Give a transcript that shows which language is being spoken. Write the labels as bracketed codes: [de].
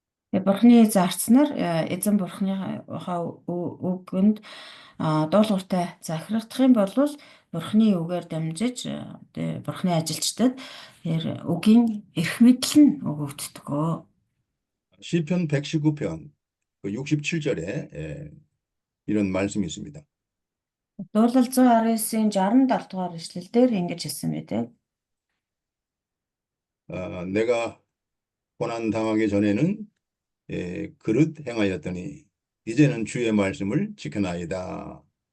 [mn] Бурханы зарцнаар эзэн Бурханы үгэнд дуулууртай захирагдах юм бол Бурханы үгээр дамжиж Бурханы ажилчдад тэр үгийн эрх мэдэл нь өгөгддөг. [ko] 시편 119편 그 67절에 이런 말씀이 있습니다. [mn] Дуулал 119-ийн 67 дугаар эшлэлдэр ингэж хэлсэн байдаг. [ko] 내가 고난 당하기 전에는 그릇 행하였더니 이제는 주의 말씀을 지켜나이다.